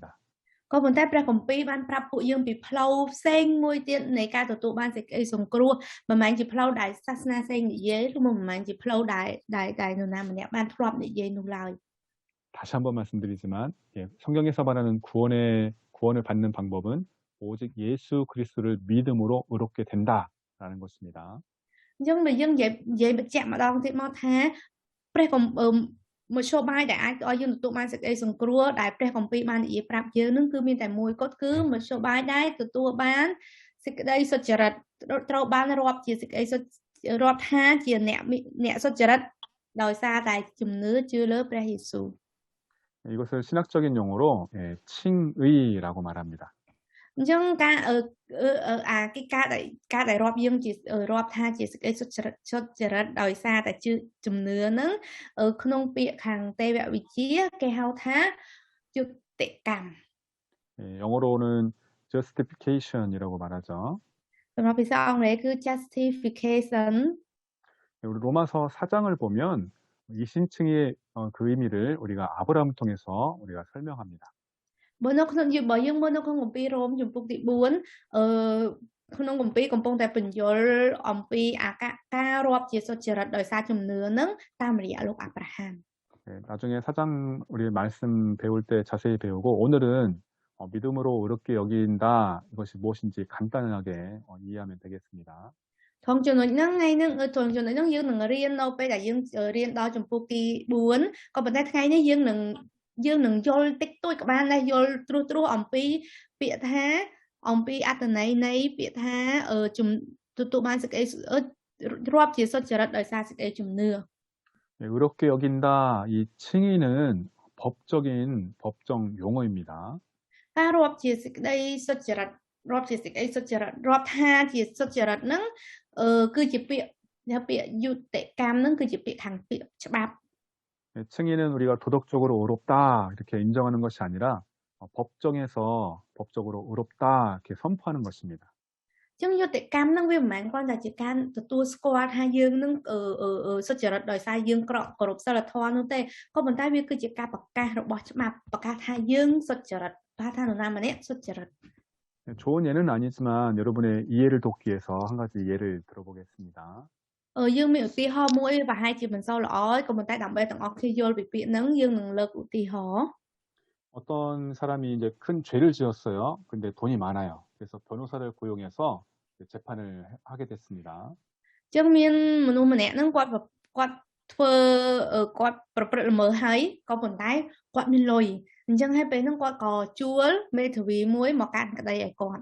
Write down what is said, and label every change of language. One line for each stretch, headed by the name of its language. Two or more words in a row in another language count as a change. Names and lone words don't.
Khmer: ក៏ប៉ុន្តែព្រះគម្ពីរបានប្រាប់ពួកយើងពីផ្លូវផ្សេងមួយទៀតនៃការទទួលបានសេចក្តីសង្គ្រោះមិនមែនជាផ្លូវដែលសាសនាផ្សេងនិយាយឬមិនមែនជាផ្លូវដែលនរណាម្នាក់បានធ្លាប់និយាយនោះឡើយ
Korean: 다시 한번 말씀드리지만 성경에서 말하는 구원을 받는 방법은 오직 예수 그리스도를 믿음으로 의롭게 된다라는 것입니다.
Khmer: អញ្ចឹងបើយើងនិយាយបញ្ជាក់ម្ដងទៀតមកថាព្រះគម្ពីរមធ្យោបាយដែលអាចឲ្យយើងទទួលបានសេចក្តីសង្គ្រោះដែលព្រះគម្ពីរបាននិយាយប្រាប់យើងនឹងគឺមានតែមួយគត់គឺមធ្យោបាយដែលទទួលបានសេចក្តីសុចរិតត្រូវបានរាប់ជាសេចក្តីរាប់ថាជាអ្នកសុចរិតដោយសារតែជំនឿជឿលើព្រះយេស៊ូវ
Korean: 이것을 신학적인 용어로 칭의라고 말합니다.
Khmer: អញ្ចឹងការដែលរាប់យើងជារាប់ថាជាសេចក្តីសុចរិតដោយសារតែជំនឿហ្នឹងក្នុងពាក្យខាងទេវវិទ្យាគេហៅថាយុត្តិកម្ម
Korean: 영어로는 justification이라고 말하죠.
Khmer: សម្រាប់ភាសាអង់គ្លេសគឺ justification
Korean: 우리 로마서 4장을 보면 이신칭의 그 의미를 우리가 아브라함을 통해서 우리가 설명합니다.
Khmer: បើនៅក្នុងយើងមើលនៅក្នុងគម្ពីររ៉ូមជំពូកទី4ក្នុងគម្ពីរកំពុងតែបញ្យល់អំពីការរាប់ជាសុចរិតដោយសារជំនឿនឹងតាមរយៈលោកអាប់រ៉ាហាំ
Korean: 나중에 4장 우리 말씀 배울 때 자세히 배우고 오늘은 믿음으로 의롭게 여긴다 이것이 무엇인지 간단하게 이해하면 되겠습니다.
Khmer: ថងចំណុចហ្នឹងថ្ងៃហ្នឹងចំណុចហ្នឹងយើងនឹងរៀននៅពេលដែលយើងរៀនដល់ជំពូកទី4ក៏ប៉ុន្តែថ្ងៃនេះយើងនឹងយល់តិចតួចក៏បានដែរយល់ត្រួសអំពីពាក្យថាអំពីអត្ថន័យនៃពាក្យថាទទួលបានសេចក្តីរាប់ជាសុចរិតដោយសារសេចក្តីជំនឿ
Korean: 네, 의롭게 여긴다. 이 칭의는 법정 용어입니다.
Khmer: ការរាប់ជាសេចក្តីសុចរិតរាប់ថាជាសុចរិតហ្នឹងគឺជាពាក្យយុត្តិកម្មហ្នឹងគឺជាពាក្យខាងពាក្យច្បាប់
Korean: 네, 칭의는 우리가 도덕적으로 의롭다 이렇게 인정하는 것이 아니라 법정에서 법적으로 의롭다 이렇게 선포하는 것입니다.
Khmer: ចឹងយុត្តិកម្មហ្នឹងវាមិនមែនគ្រាន់តែជាការទទួលស្គាល់ថាយើងនឹងសុចរិតដោយសារយើងគោរពសិលធម៌នោះទេក៏ប៉ុន្តែវាគឺជាការប្រកាសរបស់ច្បាប់ប្រកាសថាយើងសុចរិតថានរណាម្នាក់សុចរិត
Korean: 네, 좋은 예는 아니지만 여러분의 이해를 돕기 위해서 한 가지 예를 들어보겠습니다.
Khmer: យើងមានឧទាហរណ៍មួយប្រហែលជាមិនសូវល្អក៏ប៉ុន្តែដើម្បីទាំងអស់គ្នាយល់ពីពាក្យហ្នឹងយើងនឹងលើកឧទាហរណ៍
Korean: 어떤 사람이 이제 큰 죄를 지었어요. 근데 돈이 많아요. 그래서 변호사를 고용해서 재판을 하게 됐습니다.
Khmer: ចឹងមានមនុស្សម្នាក់ហ្នឹងគាត់ប្រព្រឹត្តល្មើសហើយក៏ប៉ុន្តែគាត់មានលុយអញ្ចឹងហើយពេលហ្នឹងគាត់ក៏ជួលមេធាវីមួយមកកាន់ក្តីឲ្យគាត់